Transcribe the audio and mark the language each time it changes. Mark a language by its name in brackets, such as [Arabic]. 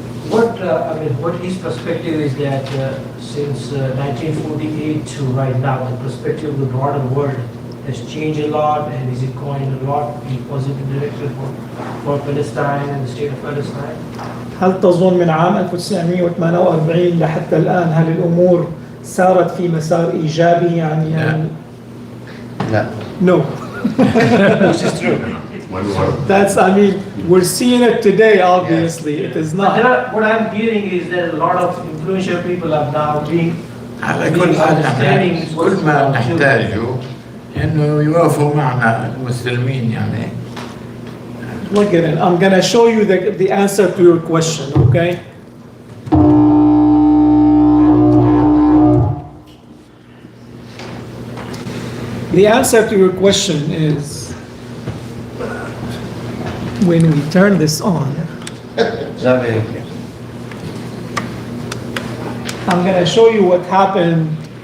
[English] What his perspective is that since 1948 to right now, the perspective of the broader world has changed a lot, and is it going a lot in positive direction for Palestine and the state of Palestine? [Arabic] هل تظن من عام 1948 لحتى الآن هل الأمور سارت في مسار إيجابي يعني؟ لا. [English] No. Which is true. That's, I mean, we're seeing it today, obviously. It is But not. what I'm hearing is that a lot of influential people are now being [Arabic] على كل حال نحن كل ما نحتاجه انه يوافقوا معنا المسلمين يعني. [English] Look at it. I'm going to show you the answer to your question, okay? The answer to your question is when we turn this on, I'm going to show you what happened.